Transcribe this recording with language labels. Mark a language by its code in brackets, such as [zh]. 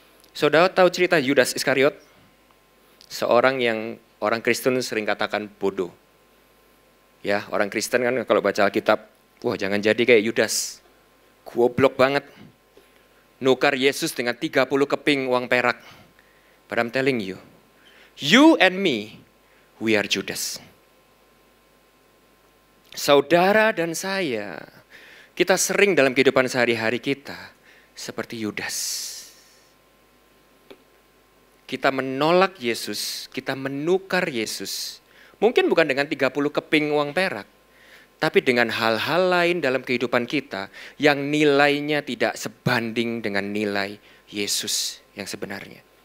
[id] Saudara tahu cerita Yudas Iskariot? Seorang yang orang Kristen sering katakan bodoh. Ya, orang Kristen kan kalau baca Alkitab, wah jangan jadi kayak Yudas. Goblok banget. Nukar Yesus dengan 30 keping uang perak. [en] But I'm telling you, you and me, we are Judas. [id] Saudara dan saya, kita sering dalam kehidupan sehari-hari kita seperti Yudas. Kita menolak Yesus, kita menukar Yesus. Mungkin bukan dengan 30 keping uang perak, tapi dengan hal-hal lain dalam kehidupan kita yang nilainya tidak sebanding dengan nilai Yesus yang sebenarnya.